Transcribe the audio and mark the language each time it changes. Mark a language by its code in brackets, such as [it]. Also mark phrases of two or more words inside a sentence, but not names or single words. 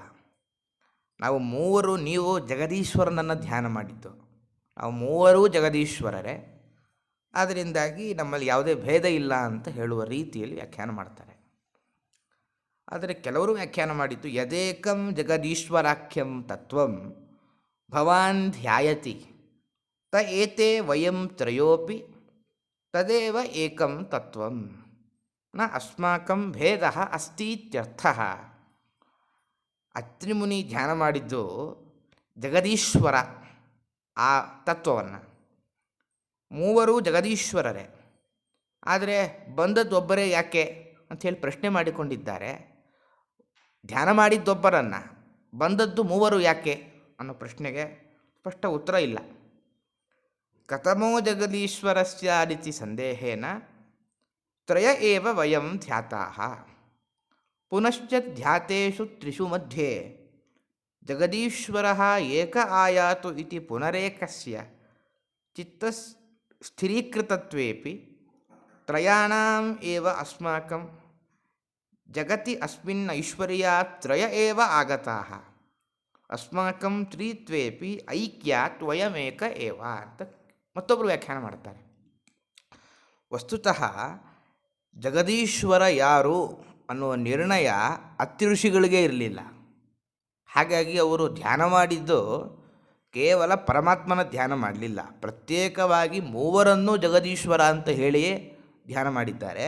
[kn] ನಾವು ಮೂವರು, ನೀವು ಜಗದೀಶ್ವರನನ್ನು ಧ್ಯಾನ ಮಾಡಿದ್ದು, ನಾವು ಮೂವರೂ ಜಗದೀಶ್ವರರೇ, ಅದರಿಂದಾಗಿ ನಮ್ಮಲ್ಲಿ ಯಾವುದೇ ಭೇದ ಇಲ್ಲ ಅಂತ ಹೇಳುವ ರೀತಿಯಲ್ಲಿ ವ್ಯಾಖ್ಯಾನ ಮಾಡ್ತಾರೆ. ಆದರೆ ಕೆಲವರು ವ್ಯಾಖ್ಯಾನ ಮಾಡಿದ್ದು [sa] ಯದೇಕಂ ಜಗದೀಶ್ವರಾಖ್ಯಂ ತತ್ವಂ ಭವಾನ್ ಧ್ಯಾಯತಿ ತ ಏತೆ ವಯಂ ತ್ರಯೋಪಿ ತದೇವ ಏಕಂ ತತ್ವಂ ನ ಅಸ್ಮಾಕಂ ಭೇದ ಅಸ್ತೀತ್ಯರ್ಥಃ. [kn] ಅತ್ರಿಮುನಿ ಧ್ಯಾನ ಮಾಡಿದ್ದು ಜಗದೀಶ್ವರ ಆ ತತ್ವವನ್ನು. ಮೂವರು ಜಗದೀಶ್ವರರೇ, ಆದರೆ ಬಂದದ್ದೊಬ್ಬರೇ ಯಾಕೆ ಅಂಥೇಳಿ ಪ್ರಶ್ನೆ ಮಾಡಿಕೊಂಡಿದ್ದಾರೆ. ಧ್ಯಾನ ಮಾಡಿದ್ದೊಬ್ಬರನ್ನು, ಬಂದದ್ದು ಮೂವರು ಯಾಕೆ ಅನ್ನೋ ಪ್ರಶ್ನೆಗೆ ಸ್ಪಷ್ಟ ಉತ್ತರ ಇಲ್ಲ. [sa] ಕಥಮೋ ಜಗದೀಶ್ವರಸ್ಯಾದಿತಿ ಸಂದೇಹೇನ ತ್ರಯ ಏವ ವಯಂ ಧ್ಯಾತಾಃ. ಪುನಶ್ಚ ಧ್ಯಾತೇಷು ತ್ರಿಷು ಮಧ್ಯೆ ಜಗದೀಶ್ವರಃ ಏಕ ಆಯಾತು ಇತಿ ಪುನರೇಕಸ್ಯ ಚಿತ್ತ ಸ್ಥಿರೀಕೃತತ್ವೇಪಿ ತ್ರಯಾಣಾಂ ಏವ ಅಸ್ಮಾಕಂ ಜಗತಿ ಅಸ್ಮಿನ್ ಐಶ್ವರ್ಯಾತ್ ತ್ರಯ ಏವ ಆಗತಾಃ ಅಸ್ಮಾಕಂ ತ್ರಿತ್ವೇಪಿ ಐಕ್ಯಾತ್ ವಯಮೇಕ ಏವ [kn] ಅಂತ ಮತ್ತೊಬ್ಬರು ವ್ಯಾಖ್ಯಾನ ಮಾಡ್ತಾರೆ. ವಸ್ತುತಃ ಜಗದೀಶ್ವರ ಯಾರು ಅನ್ನುವ ನಿರ್ಣಯ ಅತ್ರಿ ಋಷಿಗಳಿಗೆ ಇರಲಿಲ್ಲ. ಹಾಗಾಗಿ ಅವರು ಧ್ಯಾನ ಮಾಡಿದ್ದು ಕೇವಲ ಪರಮಾತ್ಮನ ಧ್ಯಾನ ಮಾಡಲಿಲ್ಲ, ಪ್ರತ್ಯೇಕವಾಗಿ ಮೂವರನ್ನೂ ಜಗದೀಶ್ವರ ಅಂತ ಹೇಳಿಯೇ ಧ್ಯಾನ ಮಾಡಿದ್ದಾರೆ.